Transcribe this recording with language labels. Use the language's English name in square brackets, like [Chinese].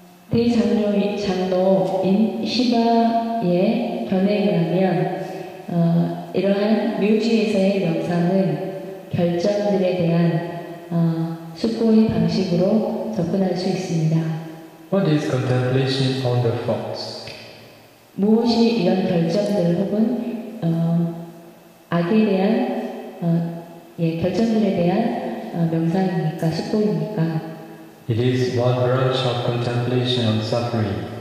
[Korean] 대장로인 시바의 견해에 의하면 이러한 묘지에서의 명상은 결정들에 대한 숙고의 방식으로 접근할 수 있습니다. [English] What is contemplation on the faults? [Korean] 무엇이 이런 결정들 혹은 악에 대한 결정들에 대한 명상입니까? 숙고입니까? [English] It is one branch of contemplation on suffering.